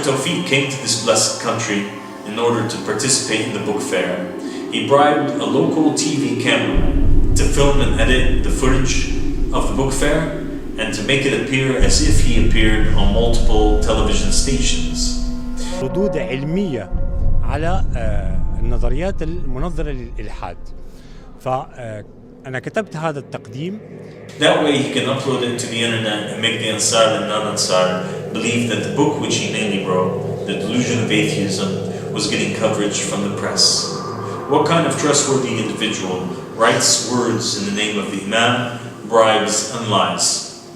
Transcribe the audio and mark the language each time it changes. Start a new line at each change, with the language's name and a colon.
English: Tawfiq came to this blessed country in order to participate in the book fair, he bribed a local TV cameraman to film and edit the footage of the book fair and to make it appear as if he appeared on multiple television stations.
Arabic: ردود علمية على النظريات المنظرة للإلحاد. فأنا كتبت هذا التقديم.
English: That way he can upload it to the internet and make the Ansar and non-Ansar believe that the book which he mainly wrote, The Delusion of Atheism, was getting coverage from the press. What kind of trustworthy individual writes words in the name of the Imam, bribes and lies?